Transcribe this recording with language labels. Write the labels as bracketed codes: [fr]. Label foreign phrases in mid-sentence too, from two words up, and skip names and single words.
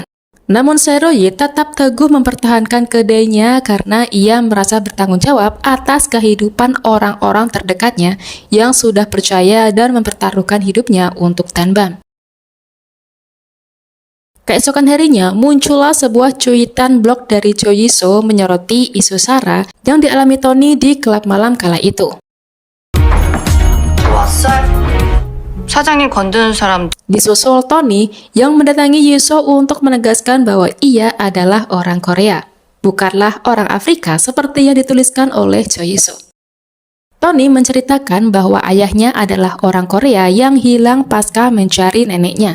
[id] Namun Se-roi tetap teguh mempertahankan kedainya karena ia merasa bertanggung jawab atas kehidupan orang-orang terdekatnya yang sudah percaya dan mempertaruhkan hidupnya untuk Danbam. Keesokan harinya, muncullah sebuah cuitan blog dari Cho Yi-soo menyoroti isu sara yang dialami Tony di klub malam kala itu. [ko] 사장님 건드는 사람 [id] Disusul Tony yang mendatangi Yi-soo untuk menegaskan bahwa ia adalah orang Korea, bukanlah orang Afrika seperti yang dituliskan oleh Cho Yi-soo. Tony menceritakan bahwa ayahnya adalah orang Korea yang hilang pasca mencari neneknya.